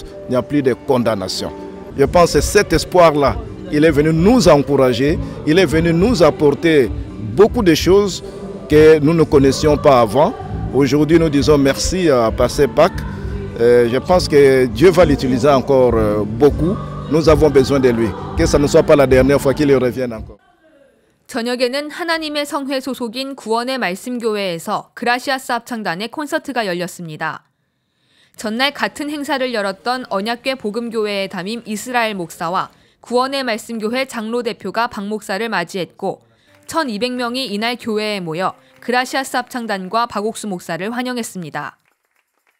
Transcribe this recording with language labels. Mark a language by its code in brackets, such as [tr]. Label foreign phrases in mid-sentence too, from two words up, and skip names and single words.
[fr] Il n'y a plus de condamnation. Je pense que cet espoir-là, il est venu nous encourager, il est venu nous apporter beaucoup de choses que nous ne connaissions pas avant. Aujourd'hui, nous disons merci à Pasteur Pâques. Je pense que Dieu va l'utiliser encore beaucoup. Nous avons besoin de lui. Que ça ne soit pas la dernière fois qu'il revienne encore. [ko] 저녁에는 하나님의 성회 소속인 구원의 말씀교회에서 그라시아스 합창단의 콘서트가 열렸습니다. 전날 같은 행사를 열었던 언약궤 복음교회의 담임 이스라엘 목사와 구원의 말씀교회 장로 대표가 박 목사를 맞이했고, 1,200명이 이날 교회에 모여 그라시아스 합창단과 박옥수 목사를 환영했습니다.